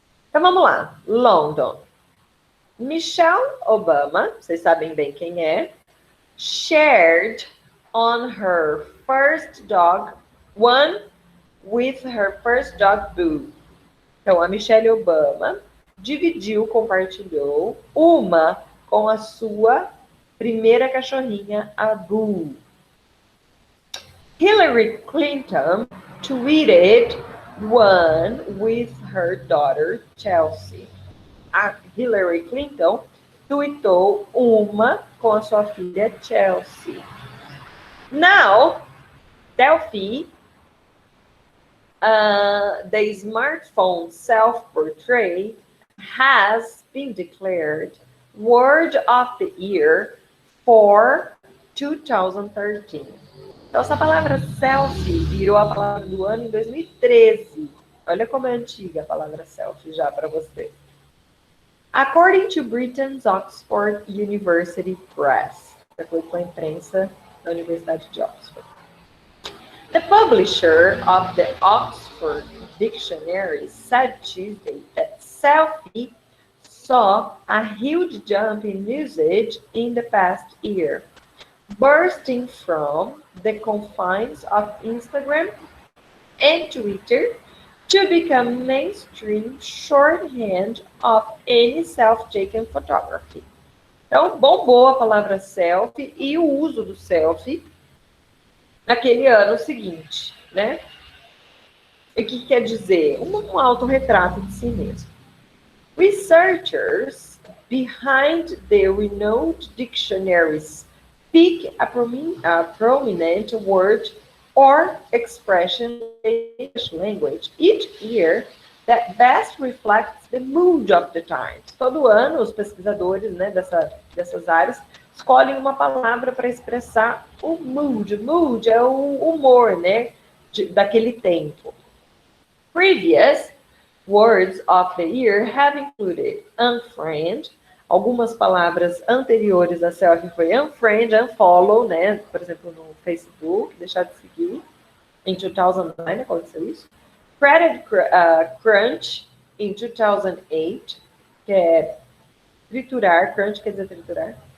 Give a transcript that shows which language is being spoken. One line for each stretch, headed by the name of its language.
Portuguese: Então, vamos lá.
English: London. Michelle Obama,
Portuguese: vocês sabem bem quem é,
English: shared on her first dog, one with her first dog, Boo.
Portuguese: Então, a Michelle Obama dividiu, compartilhou uma com a sua primeira cachorrinha, a Boo.
English: Hillary Clinton tweeted one with her daughter, Chelsea.
Portuguese: A Hillary Clinton tweetou uma com a sua filha, Chelsea.
English: Now, selfie, the smartphone self-portrait has been declared Word of the Year for 2013.
Portuguese: Então, essa palavra selfie virou a palavra do ano em 2013. Olha como é antiga a palavra selfie já para você.
English: According to Britain's Oxford University Press.
Portuguese: Já foi com a imprensa da Universidade de Oxford.
English: The publisher of the Oxford Dictionary said Tuesday that selfie saw a huge jump in usage in the past year, bursting from the confines of Instagram and Twitter to become mainstream shorthand of any self-taken photography.
Portuguese: Então, bombou a palavra selfie e o uso do selfie naquele ano seguinte, né? E o que quer dizer? Um autorretrato de si mesmo.
English: Researchers behind the renowned dictionaries pick a prominent word or expression in English language each year that best reflects the mood of the times.
Portuguese: Todo ano, os pesquisadores, né, dessas áreas escolhem uma palavra para expressar o mood. Mood é o humor, né, daquele tempo.
English: Previous words of the year have included unfriend.
Portuguese: Algumas palavras anteriores a selfie foi unfriend, unfollow, né? Por exemplo, no Facebook, deixar de seguir. Em 2009 aconteceu isso. Credit crunch, em 2008, que é triturar, crunch quer dizer triturar.